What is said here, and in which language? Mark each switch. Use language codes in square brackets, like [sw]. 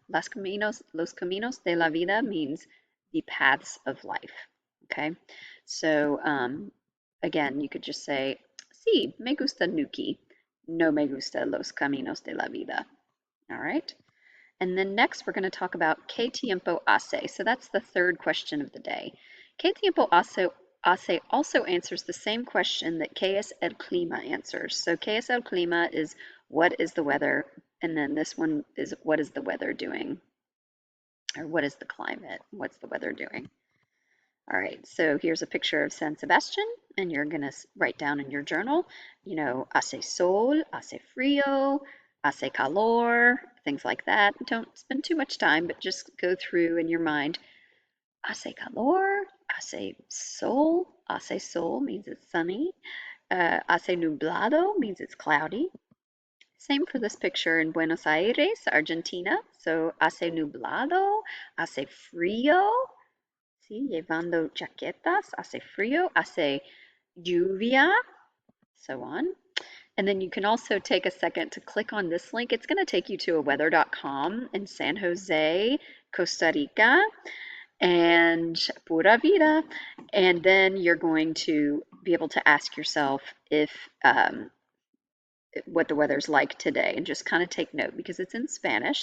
[es] Los caminos de la vida [en] means the paths of life. Okay, so again, you could just say, [es] sí, me gusta Nuki, no me gusta los caminos de la vida. [en] All right. And then next we're going to talk about [es] ¿Qué tiempo hace? [en] So that's the third question of the day. [es] ¿Qué tiempo hace [en] also answers the same question that [es] ¿Qué es el clima? [en] Answers. So [es] ¿Qué es el clima? [en] Is what is the weather? And then this one is what is the weather doing? Or what is the climate? What's the weather doing? All right, so here's a picture of San Sebastian, and you're going to write down in your journal, [es] hace sol, hace frío, hace calor, [en] things like that. Don't spend too much time, but just go through in your mind. [es] Hace calor, hace sol [en] means it's sunny. [es] Hace nublado [en] means it's cloudy. Same for this picture in Buenos Aires, Argentina. So [es] hace nublado, hace frío. Sí, llevando chaquetas, hace frío, hace lluvia, [en] so on. And then you can also take a second to click on this link. It's going to take you to a weather.com in San Jose, Costa Rica, and [es] pura vida. [en] And then you're going to be able to ask yourself if what the weather's like today and just kind of take note because it's in Spanish.